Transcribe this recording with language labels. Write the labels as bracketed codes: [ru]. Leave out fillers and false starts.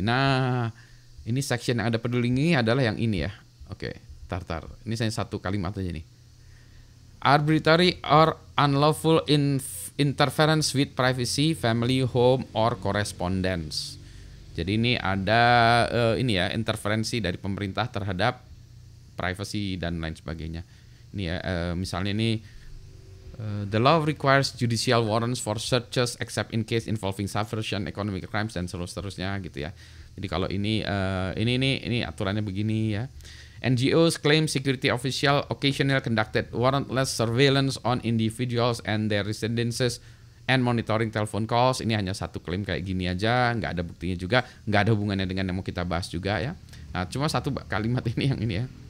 [id] Nah ini section yang ada peduli lindungi adalah yang ini ya. Oke, tar. Ini saya satu kalimat aja nih. [en] Arbitrary or unlawful interference with privacy, family, home, or correspondence. [id] Jadi ini ada interferensi dari pemerintah terhadap privacy dan lain sebagainya. Ini ya, misalnya ini [en] the law requires judicial warrants for searches except in case involving subversion, economic crimes [id] dan seterusnya gitu ya. Jadi kalau ini aturannya begini ya. [en] NGOs claim security official occasionally conducted warrantless surveillance on individuals and their residences and monitoring telephone calls. [id] Ini hanya satu klaim kayak gini aja, nggak ada buktinya juga, nggak ada hubungannya dengan yang mau kita bahas juga ya. Nah, cuma satu kalimat ini yang ini ya.